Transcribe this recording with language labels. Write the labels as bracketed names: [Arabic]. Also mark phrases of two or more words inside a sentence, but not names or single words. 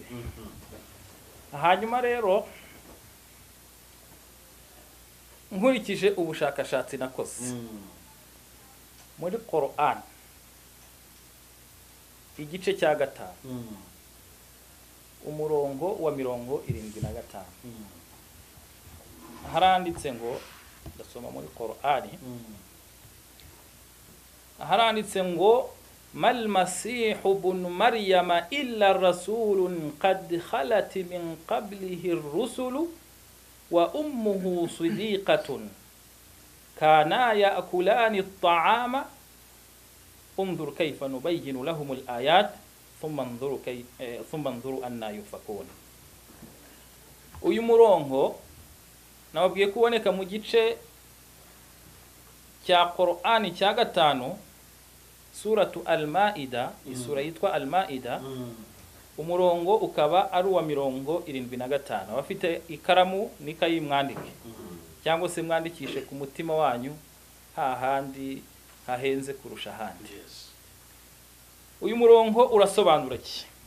[Kinyarwanda] Hanyuma rero nkurikije ubushakashatsi nakoze muri Quran igice cya 5 umurongo wa 75 haranditse ngo ndasoma muri Quran haranditse ngo [Arabic] ما المسيح ابن مريم إلا رسول قد خلت من قبله الرسل وأمه صديقة كانا يأكلان الطعام انظر كيف نبين لهم الآيات ثم انظروا أن يفكون. [Kinyarwanda] uyu murongo nababwiye kuboneka mu gice cya Qur'ani cya 5 [Arabic] سورة المائدة, [Kinyarwanda] isura yitwa al-Maida. Umurongo ukaba ari wa 75. Abafite ikaramu nikayi mwandike cyangwa se mwandikishe ku mutima wanyu hahandi hahenze kurusha handi. Uyu murongo urasobanura iki?